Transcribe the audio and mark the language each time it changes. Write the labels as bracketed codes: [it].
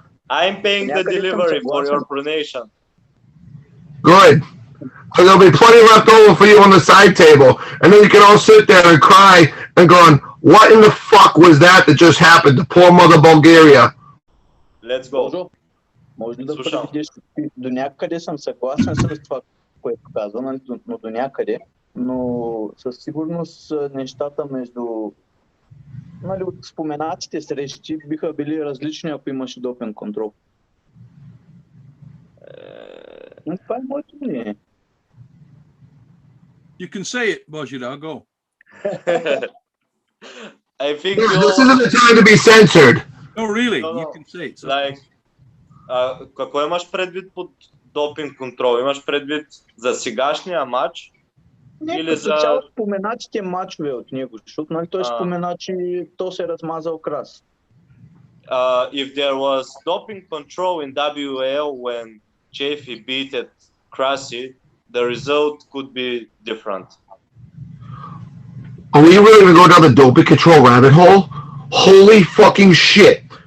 [en] I'm paying the delivery for your pronation. Good. So there'll be plenty left over for you on the side table. And then you can all sit there and cry and going, what in the fuck was that just happened to poor mother Bulgaria? Let's go. [bg] Може ли да предвидиш, до някъде съм съгласен с това, което казвам, но до някъде, но със сигурност нещата между от споменатите срещи биха били различни, ако имаше допинг контрол. Това е моето мнение. [en] You can say it, Bozhidar, go. I think this isn't the time to be censored. Oh, really? No. You can say it. So. Like, [bg] какво имаш предвид под допинг контрол? Имаш предвид за сегашния матч? Или за цяло споменатите матчове от него, защото нали, той спомена, че то се размазал крас. [en] If there was doping control in WAL when Chafee beat Krasi, the result could be different. Are we really going to go down the doping control rabbit hole? Holy fucking shit.